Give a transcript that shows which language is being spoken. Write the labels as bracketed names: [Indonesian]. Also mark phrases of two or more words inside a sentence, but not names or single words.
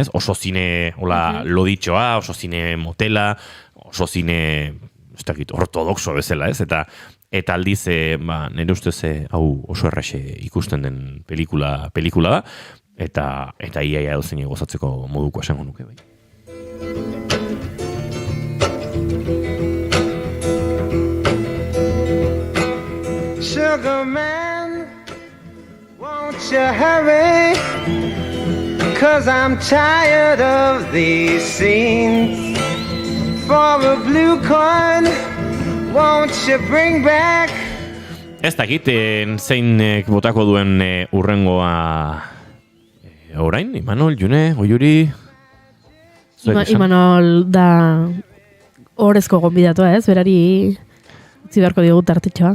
[Basque] Oso zine loditxoa, oso zine motela, oso zine ortodoxo bezala, ez? Eta aldiz, nire ustez hau oso erraxe ikusten den pelikula da, eta iaia dozen gozatzeko moduko esango nuke, bai. [English] Sugar man, won't you hurry? 'Cause I'm tired of these scenes. For a blue coin, won't you bring back? [Basque] Ez dakit, zein botako duen urrengoa orain, Imanol, June, Oiuri? Imanol da horrezko gonbidatua, ez? Berari zibarko digu tartetxoa.